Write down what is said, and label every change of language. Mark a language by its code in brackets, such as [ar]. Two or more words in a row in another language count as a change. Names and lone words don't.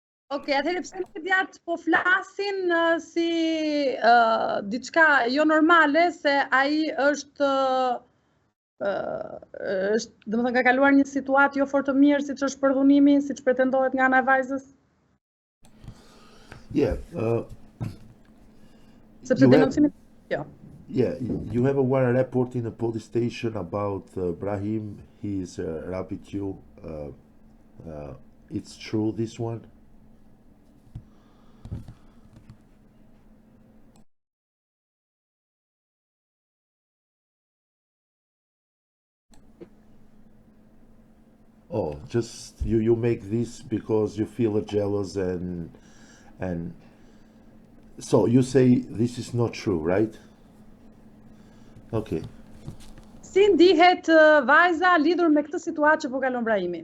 [sq] Okej, atëherë pse mediat po flasin si diçka jo normale se ai është domethënë ka kaluar një situatë jo fort të mirë siç është përdhunimi, siç pretendohet nga ana e vajzës, [en] Yeah, [sq] sepse [en] you have [sq] denoncimi jo. [en] yeah, you have one report in a police station about Brahim. He's raped you. It's true, this one? Oh, just you make this because you feel jealous and so you say this is not true, right? Okay. [sq] Si ndihet vajza lidhur me këtë situatë që po kalon Brahimi?